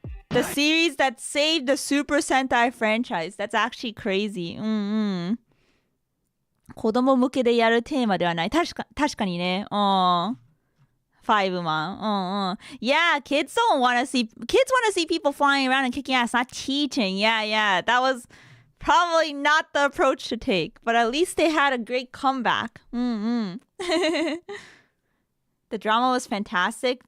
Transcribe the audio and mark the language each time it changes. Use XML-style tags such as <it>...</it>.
<en>The series that saved the Super Sentai franchise. That's actually crazy.</en> <ja>子供向けでやるテーマではない。確かにね。5-man.</ja> <en>Yeah, kids want to see people flying around and kicking ass, not teaching. Yeah. That was probably not the approach to take, but at least they had a great comeback. The drama was fantastic.</en>